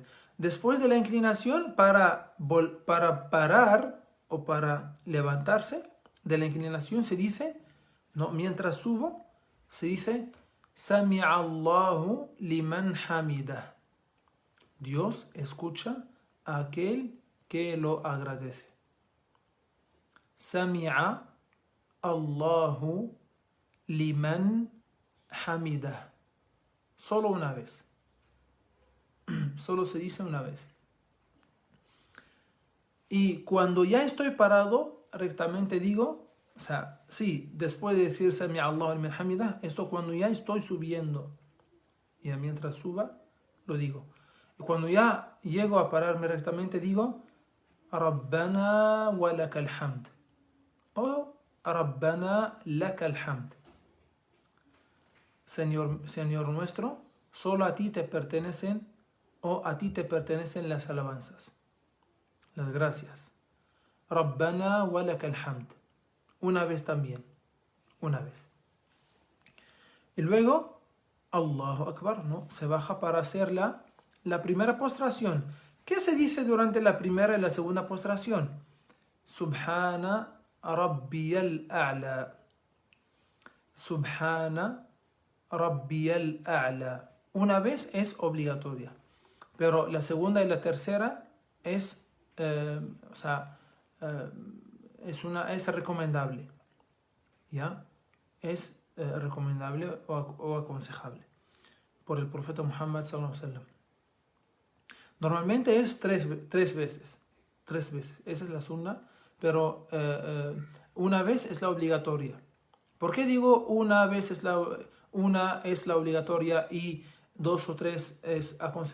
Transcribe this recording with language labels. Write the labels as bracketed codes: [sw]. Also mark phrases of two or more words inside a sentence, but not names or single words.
[es] Después de la inclinación, para parar o para levantarse de la inclinación se dice, ¿no? Mientras subo, se dice [ar] سمع الله لمن حمده. [es] Dios escucha a aquel que lo agradece. [ar] سمع الله لمن حمده. [es] Solo una vez. Solo se dice una vez. Y cuando ya estoy parado, rectamente digo, o sea, sí, después de decir [ar] سمع الله لمن حمده, [es] esto cuando ya estoy subiendo. Y mientras suba, lo digo. Y cuando ya llego a pararme rectamente, digo [ar] ربنا ولك الحمد. O ربنا لك الحمد. [es] Señor nuestro, solo a ti te pertenecen o a ti te pertenecen las alabanzas, las gracias. [ar] ربنا ولك الحمد. [es] Una vez también. Una vez. Y luego, [ar] الله أكبر, [es] ¿no? Se baja para hacer la primera postración. ¿Qué se dice durante la primera y la segunda postración? [ar] سبحان ربي الأعلى. سبحان ربي الأعلى. [es] Una vez es obligatoria, pero la segunda y la tercera es recomendable. ¿Ya? Es recomendable o aconsejable por el profeta Muhammad [ar] صلى الله عليه وسلم. [es] Normalmente es tres veces. Esa es la sunna, pero una vez es la obligatoria. ¿Por qué digo una es la obligatoria y dos o tres es aconsejable?